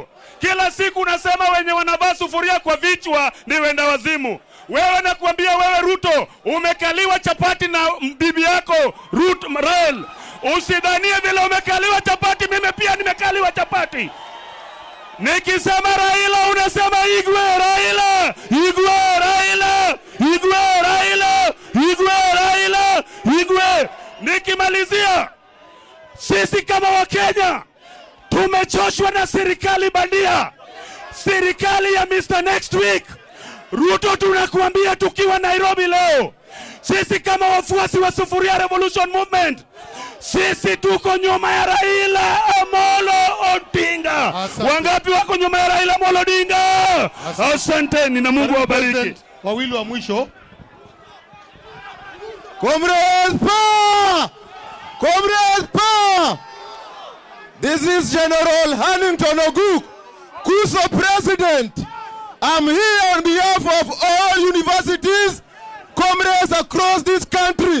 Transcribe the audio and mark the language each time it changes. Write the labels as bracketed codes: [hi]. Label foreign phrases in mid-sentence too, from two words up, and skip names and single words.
[sw] Kila siku unasema wenye wanavaa sufuria kwa vichwa ni wenda wazimu. Wewe nakuambia wewe Ruto, umekaliwa chapati na bibi yako Rael. Usidhanie vile umekaliwa chapati, mimi pia nimekaliwa chapati. Nikisema Raila unasema Igwe Raila, Igwe Raila, Igwe Raila, Igwe Raila, Igwe. Nikimalizia, sisi kama Wakenya tumechoshwa na serikali bandia, serikali ya Mr. Next Week. Ruto, tunakuambia tukiwa Nairobi leo, sisi kama wafuasi wa Sufuria Revolution Movement, sisi tuko nyuma ya Raila Amolo Odinga. Wangapi wako nyuma ya Raila Amolo Odinga? Asanteni na Mungu awabariki. Wawili wa mwisho. [en] Comrades power! Comrades power! This is General Hannington Oguk, Kuso President. I'm here on behalf of all universities, comrades across this country.